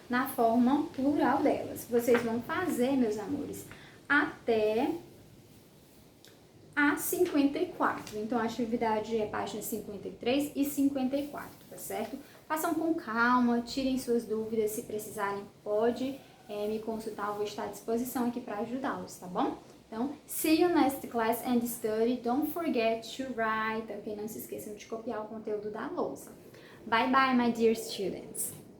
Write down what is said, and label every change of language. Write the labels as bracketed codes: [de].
[pt] Na forma plural delas. Vocês vão fazer, meus amores, até a 54. Então, a atividade é páginas 53 e 54, tá certo? Façam com calma, tirem suas dúvidas, se precisarem, pode me consultar, eu vou estar à disposição aqui para ajudá-los, tá bom? [en] Então, see you next class and study. Don't forget to write, ok? [pt] Não se esqueçam de copiar o conteúdo da lousa. [en] Bye bye, my dear students!